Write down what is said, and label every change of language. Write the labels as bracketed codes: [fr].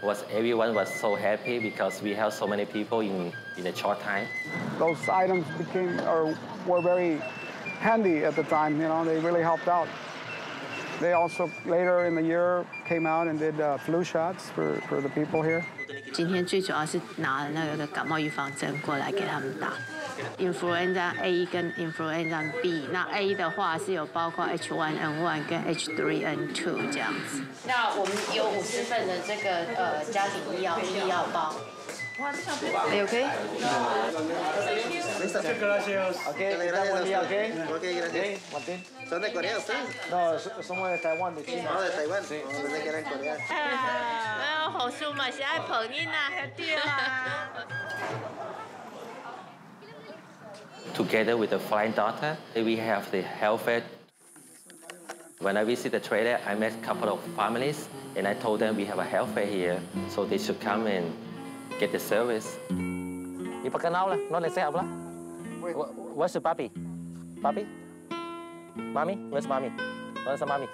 [en] Everyone was so happy because we have so many people in a short time. Those items were very handy at the time. They really helped out. They also later in the year came out and did flu shots for the people here. [zh] 今天最主要是拿了那个感冒预防针过来给他们打 ，Influenza A 跟 Influenza B。那 A 的话是有包括 H1N1 跟 H3N2 这样子。那我们有50份的这个家庭医药包。 [en] Are you okay? [es] Muchas gracias. Okay, buen día, okay? Okay, gracias. Martín. ¿Son de Corea ustedes? No, somos de Taiwán, de China. No, de Taiwán. Sí. Pensé que eran coreanos. 好舒嘛，是爱捧你呐，对啊。 [en] Together with the flying doctor, we have the health fair. When I visit the trader, I met a couple of families, and I told them we have a health fair here, so they should come and get the service. Where's the puppy? Puppy? Mommy? Where's mommy? Where's the mommy?